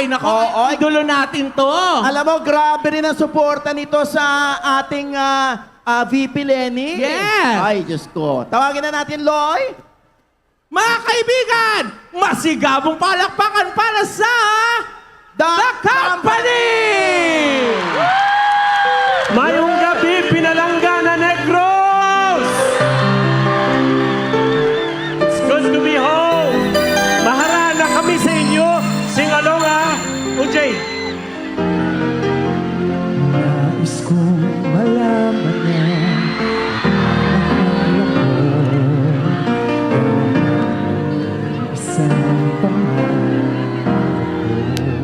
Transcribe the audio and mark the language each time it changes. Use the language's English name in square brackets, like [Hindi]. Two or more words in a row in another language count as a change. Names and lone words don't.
[Filipino] Nako, idolo natin to. Alam mo, grabe rin ang suporta nito sa ating VP Lenny. [English] Yes. [Filipino] Ay, Diyos ko. Tawagin na natin, Loy. Mga kaibigan, masigabong palakpakan para sa The Company! [Hiligaynon] Mayong gabi, Pinalangga na Negros! [English] It's good to be home! [Filipino] Maharana kami sa inyo! [English] Sing along [Filipino] Ujay! Nais kong malaman na mahal ako isang pangako.